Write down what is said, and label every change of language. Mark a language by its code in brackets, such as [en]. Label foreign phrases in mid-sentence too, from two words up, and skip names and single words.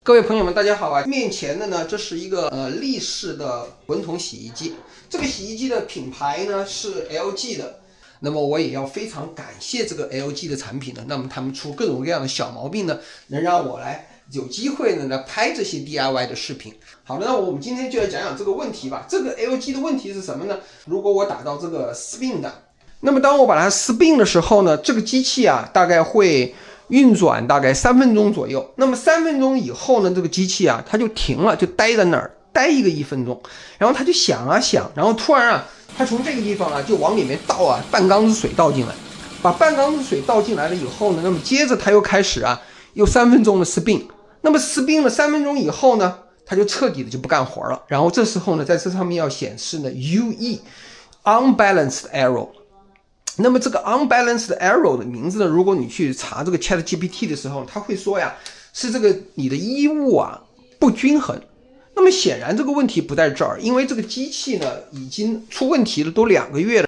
[zh] 各位朋友们，大家好啊！面前的呢，这是一个立式的滚筒洗衣机。这个洗衣机的品牌呢是 LG 的。那么我也要非常感谢这个 LG 的產品呢。那麼他們出各種各樣的小毛病呢，能讓我來有機會呢來拍這些 DIY 的視頻。好的，那我們今天就來講講這個問題吧。這個 LG 的問題是什麼呢？如果我打到這個 spin 的，那麼當我把它 spin 的時候呢，這個機器啊大概會運轉大概3分鐘左右。那麼3分鐘以後呢，這個機器啊它就停了，就待在那兒，待一個1分鐘，然後它就響啊響，然後突然啊它從這個地方啊就往裡面倒啊半缸子水倒進來，把半缸子水倒進來了以後呢，那麼接着它又開始啊又3分鐘的 spin。那麼 spin 了3分鐘以後呢，它就徹底的就不幹活了。然後這時候呢，在這上面要顯示呢 [en] UE unbalanced error。 [zh] 那麼這個 [en] unbalanced error [zh] 的名字呢，如果你去查這個 ChatGPT 的時候，它會說呀，是這個你的衣物啊不均衡。那麼顯然這個問題不在這兒，因為這個機器呢已經出問題了，都2個月了。